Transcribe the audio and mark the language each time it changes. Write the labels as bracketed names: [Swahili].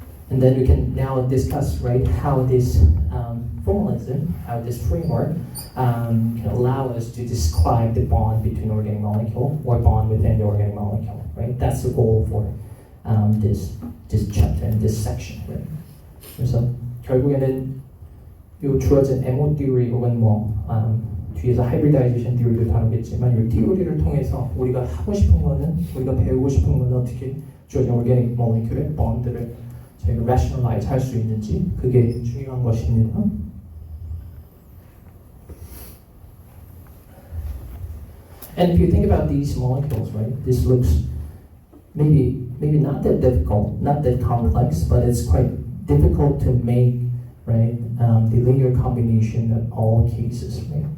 [English] And then we can now discuss, right, how this formalism, how this framework can allow us to describe the bond between organic molecule or bond within the organic molecule. Right? That's the goal for this chapter and this section. Right? [Korean] 그래서 결국에는 이 주어진 MO theory 혹은 뒤에서 hybridization theory도 다루겠지만 이 theory를 통해서 우리가 하고 싶은 거는, 우리가 배우고 싶은 거는 어떻게 주어진 organic molecule의 bond를 저희가 rationalize 할 수 있는지, 그게 중요한 것입니다. [English] And if you think about these molecules, right, this looks maybe not that difficult, not that complex, but it's quite difficult to make, right, the linear combination of all cases, right?